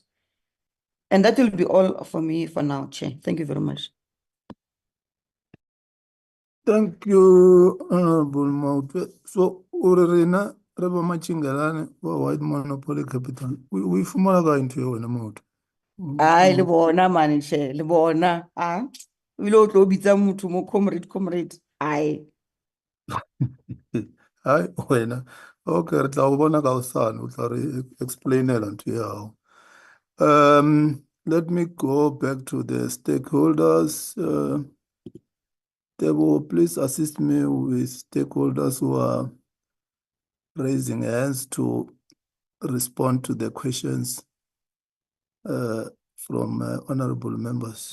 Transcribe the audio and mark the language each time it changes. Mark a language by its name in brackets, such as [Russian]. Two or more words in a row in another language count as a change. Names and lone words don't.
[English] And that will be all for me for now, Chair. Thank you very much. Thank you, Honorable Maute. So, Urina, Reba Machingalane, White Monopoly Capital. We fumalaga into you in a mode. Ay, [Southern Sotho] le bona man, Chair, le bona. Ah, we lo bitsa motho mo comrade. Ay. Hi, wena. Okay, re tla go bona ka hosane, o tla re explainela ntho ya hao. [English] Let me go back to the stakeholders. Tebo, please assist me with stakeholders who are raising hands to respond to the questions from honorable members.